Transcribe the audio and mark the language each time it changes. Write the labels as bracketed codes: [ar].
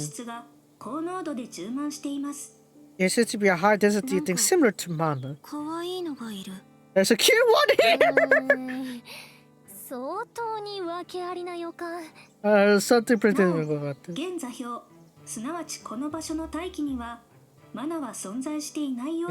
[ja] 質が高濃度で充満しています。 [en] There seems to be a high density thing similar to mana. [ja] 可愛いのがいる。 [en] There's a cute one here! [ja] 相当に訳ありな予感。 [en] Something pretty about this. [ja] 現座標、すなわちこの場所の大気にはマナは存在していないよう